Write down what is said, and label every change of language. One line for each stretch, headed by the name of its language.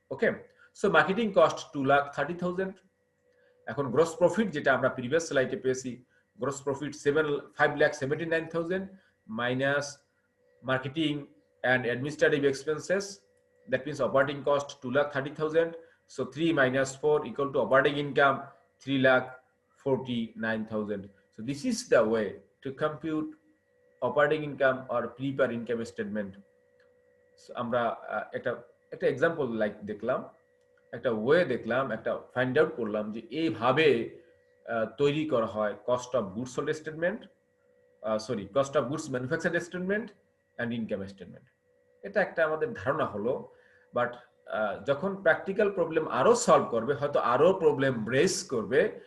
English: Okay, so marketing cost 2,30,000। এখন gross profit
Bangla: যেটা আমরা প্রিভিয়াস স্লাইডে পেয়েছি,
English: Gross profit 5,79,000 minus marketing and administrative expenses, that means operating cost 2,30,000, so 3 minus 4 equal to operating income 3,49,000. So this is the way to compute operating income or prepare income statement.
Bangla: So আমরা একটা example like দেখলাম, একটা way দেখলাম, একটা find out করলাম যে এইভাবে তৈরি করা হয় cost of goods sold statement, sorry cost of goods manufactured statement and income statement. এটা একটা আমাদের ধারণা হলো, বাট যখন প্র্যাকটিক্যাল প্রবলেম আরো সলভ করবে হয়তো আরো প্রবলেম রেজ করবে।